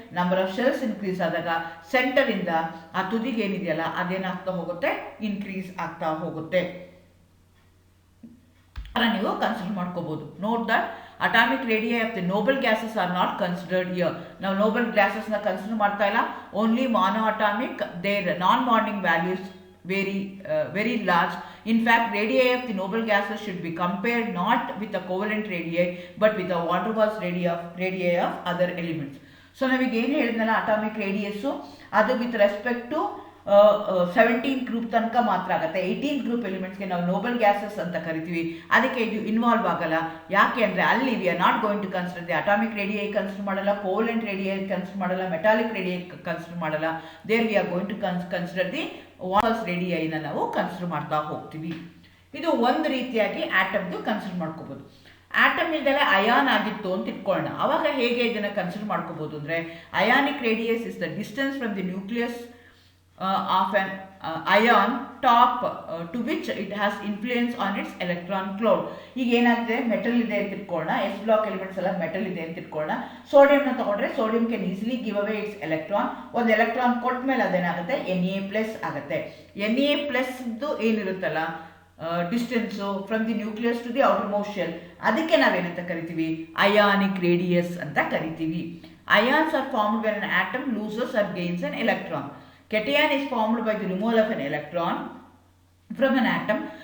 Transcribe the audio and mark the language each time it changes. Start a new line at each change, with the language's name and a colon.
Kannada: Number of shells increase ಆದಾಗ ಸೆಂಟರಿಂದ ಆ ತುದಿಗೆ ಏನಿದೆಯಲ್ಲ ಅದೇನಾಗ್ತಾ ಹೋಗುತ್ತೆ, ಇನ್ಕ್ರೀಸ್ ಆಗ್ತಾ ಹೋಗುತ್ತೆ. ನೀವು ಕನ್ಸಿಡರ್ ಮಾಡ್ಕೋಬಹುದು.
English: Note that atomic radii of the noble gases are not considered here.
Kannada: ನಾವು ನೋಬಲ್ ಗ್ಯಾಸಸ್ನ ಕನ್ಸಿಡರ್ ಮಾಡ್ತಾ ಇಲ್ಲ, only ಮಾನೋ atomic,
English: There non bonding values very large. In fact, radii of the noble gases should be compared not with the covalent radii but with the van der Waals radii of other elements.
Kannada: So ನಾವೀಗ ಏನು ಹೇಳಿದ್ನಲ್ಲ, atomic radius ಅದು with respect to 17 group ತನಕ ಮಾತ್ರ ಆಗುತ್ತೆ. 18 group ಎಲಿಮೆಂಟ್ಸ್ಗೆ ನಾವು Nobel gases ಅಂತ ಕರಿತೀವಿ. ಅದಕ್ಕೆ ಇದು ಇನ್ವಾಲ್ವ್ ಆಗಲ್ಲ. ಯಾಕೆ ಅಂದರೆ ಅಲ್ಲಿ
English: we are not going to consider the atomic radii
Kannada: consider ಮಾಡಲ್ಲ, ಕೋವಲೆಂಟ್ ರೇಡಿಯೈ ಕನ್ಸಿಡರ್ ಮಾಡಲ್ಲ, ಮೆಟಾಲಿಕ್ ರೇಡಿಯೈ ಕನ್ಸಿಡರ್ ಮಾಡಲ್ಲ.
English: there we are going to consider the Waals ರೇಡಿಯೈನ
Kannada: ನಾವು ಕನ್ಸಿಡರ್ ಮಾಡ್ತಾ ಹೋಗ್ತೀವಿ. ಇದು ಒಂದು ರೀತಿಯಾಗಿ ಆಟಮ್ದು ಕನ್ಸಿಡರ್ ಮಾಡ್ಕೋಬೋದು. ಆಟಮ್ ಇಲ್ದಲೆ ಅಯಾನ್ ಆಗಿತ್ತು ಅಂತ ಇಟ್ಕೊಳ್ಳೋಣ. ಅವಾಗ ಹೇಗೆ ಇದನ್ನು ಕನ್ಸಿಡರ್ ಮಾಡ್ಕೋಬೋದು ಅಂದರೆ,
English: Ionic radius is the distance from the nucleus of an ion top to which it has influence on its electron cloud.
Kannada: ಈಗ ಏನಾಗುತ್ತೆ, ಮೆಟಲ್ ಇದೆ ಅಂತ ಇಟ್ಕೊಳ್ಳೋಣ, ಎಸ್ ಬ್ಲಾಕ್ ಎಲಿಮೆಂಟ್ಸ್ ಎಲ್ಲ ಮೆಟಲ್ ಇದೆ ಅಂತ ಇಟ್ಕೊಳ್ಳೋಣ. ಸೋಡಿಯಂನ ತಗೊಂಡ್ರೆ
English: Sodium can easily give away its electron.
Kannada: ಒಂದು ಎಲೆಕ್ಟ್ರಾನ್ ಕೊಟ್ಟ ಮೇಲೆ ಅದೇನಾಗುತ್ತೆ, Na+ ಆಗುತ್ತೆ. Na+ ಏನಿರುತ್ತಲ್ಲ distance
English: from the nucleus to the outermost shell,
Kannada: ಅದಕ್ಕೆ ನಾವೇನಂತ ಕರಿತೀವಿ, ಅಯಾನಿಕ್ ರೇಡಿಯಸ್ ಅಂತ ಕರಿತೀವಿ.
English: Ions are formed when an atom loses or gains an electron. Cation is formed by the removal of an electron from an atom.